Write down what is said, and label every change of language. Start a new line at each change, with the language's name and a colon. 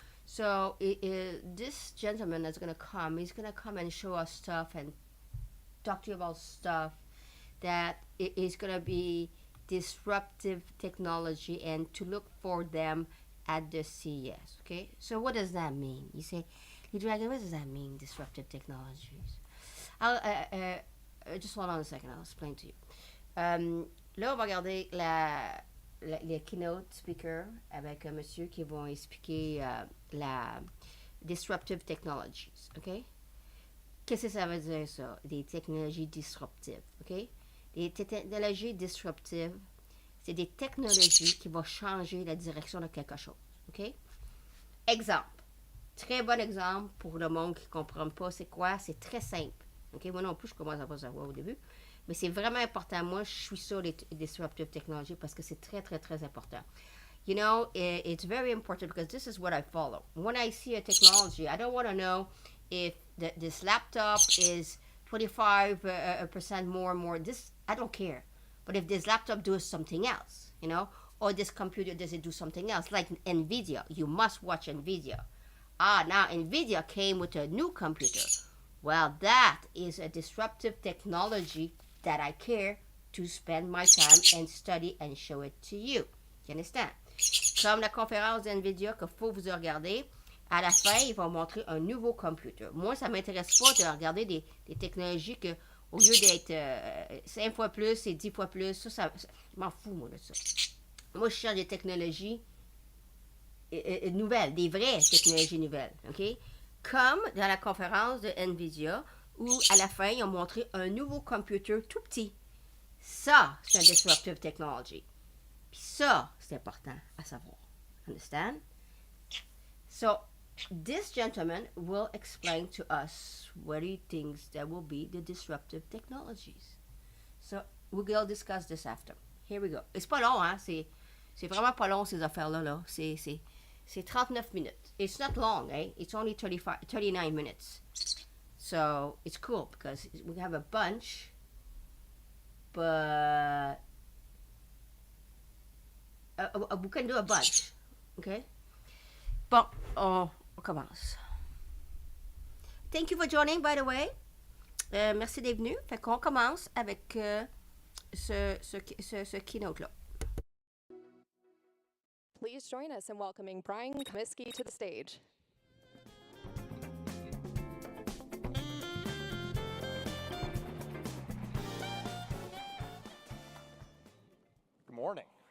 English: So this gentleman that's going to come, he's going to come and show us stuff and talk to you about stuff that is going to be disruptive technology and to look for them at the CES. Okay, so what does that mean? You say, hey, Dragon, what does that mean, disruptive technologies? Just hold on a second, I'll explain to you.
French: Là, on va regarder les keynote speakers avec un monsieur qui va expliquer la disruptive technologies, OK? Qu'est-ce que ça veut dire, ça? Des technologies disruptives, OK? Les technologies disruptives, c'est des technologies qui vont changer la direction de quelque chose, OK? Exemple. Très bon exemple pour le monde qui ne comprend pas c'est quoi. C'est très simple. Okay? Moi non plus, je commence à pas savoir au début. Mais c'est vraiment important. Moi, je suis sur les disruptive technology parce que c'est très, très, très important.
English: You know, it's very important because this is what I follow. When I see a technology, I don't want to know if this laptop is 25% more, this, I don't care. But if this laptop does something else, you know, or this computer doesn't do something else, like NVIDIA, you must watch NVIDIA. Now NVIDIA came with a new computer. Well, that is a disruptive technology that I care to spend my time and study and show it to you. You understand?
French: Comme la conférence d'NVIDIA qu'il faut vous regarder, à la fin, ils vont montrer un nouveau computer. Moi, ça ne m'intéresse pas de regarder des technologies que, au lieu d'être 5 fois plus et 10 fois plus, je m'en fous, moi, de ça. Moi, je cherche des technologies nouvelles, des vraies technologies nouvelles, OK? Comme dans la conférence de NVIDIA, où à la fin, ils ont montré un nouveau computer tout petit. Ça, c'est un disruptive technology. Puis ça, c'est important à savoir.
English: Understand? So, this gentleman will explain to us what he thinks that will be the disruptive technologies. So, we'll discuss this after. Here we go.
French: C'est pas long, hein? C'est vraiment pas long, ces affaires-là. Là. C'est 39 minutes.
English: It's not long, eh? It's only 39 minutes. So, it's cool because we have a bunch, but we can do a bunch, okay?
French: Bon, on commence.
English: Thank you for joining, by the way.
French: Merci d'être venu. Fait qu'on commence avec ce keynote-là.
English: Please join us in welcoming Brian Comiskey to the stage. Good morning.